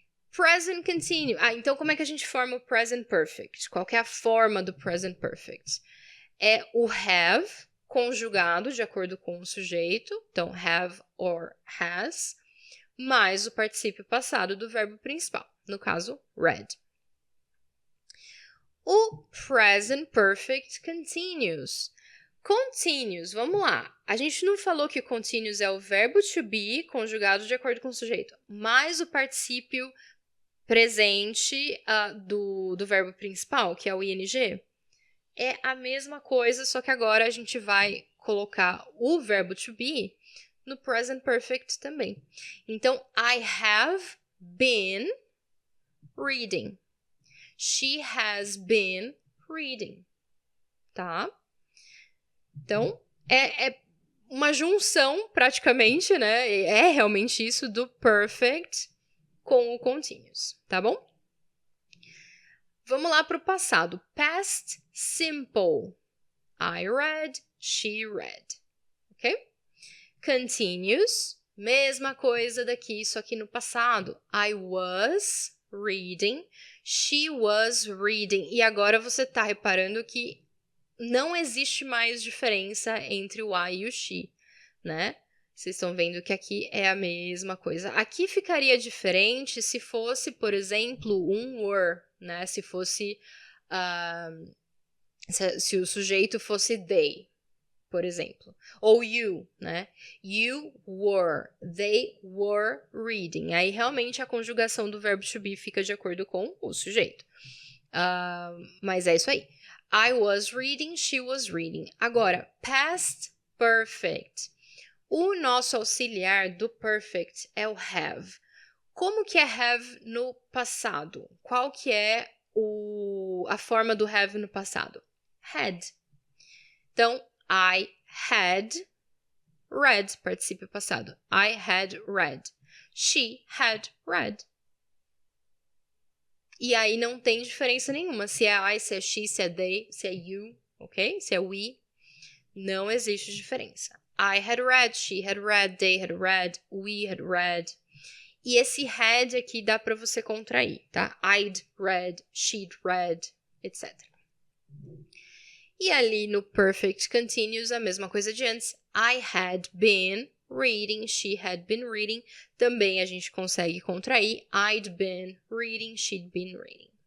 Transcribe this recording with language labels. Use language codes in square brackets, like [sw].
[pt] Present continuous. Então como é que a gente forma o present perfect? Qual que é a forma do present perfect? É o have conjugado de acordo com o sujeito, então have or has, mais o particípio passado do verbo principal, no caso, read. O present perfect continuous. Continuous, vamos lá. A gente não falou que continuous é o verbo to be conjugado de acordo com o sujeito, mais o particípio presente do verbo principal, que é o ing? É a mesma coisa, só que agora a gente vai colocar o verbo to be no present perfect também. [en] Então, I have been reading. She has been reading. Tá? [pt] Então, é uma junção, praticamente, né? É realmente isso do perfect com o continuous, tá bom? Vamos lá para o passado. Past simple. [en] I read, she read. Ok? [pt] Continuous, mesma coisa daqui, só que no passado. [en] I was reading, she was reading. [pt] E agora você está reparando que não existe mais diferença entre o I e o she, né? Vocês estão vendo que aqui é a mesma coisa. Aqui ficaria diferente se fosse, por exemplo, um were, né? Se fosse... se o sujeito fosse they, por exemplo. Ou you, né? [en] You were, they were reading. [pt] Aí, realmente, a conjugação do verbo to be fica de acordo com o sujeito. Mas é isso aí. [en] I was reading, she was reading. [pt] Agora, past perfect. O nosso auxiliar do perfect é o have. Como que é have no passado? Qual que é a forma do have no passado? [en] Had. Então, I had read, [pt] particípio passado. [en] I had read. She had read. [pt] E aí não tem diferença nenhuma. Se é I, se é she, se é they, se é you, ok? Se é we, não existe diferença. [en] I had read, she had read, they had read, we had read. [pt] E esse had aqui dá para você contrair, tá? [en] I'd read, she'd read, [pt] etc. E ali no perfect continuous, a mesma coisa de antes. [en] I had been reading, she had been reading. [pt] Também a gente consegue contrair. [en] I'd been reading, she'd been reading.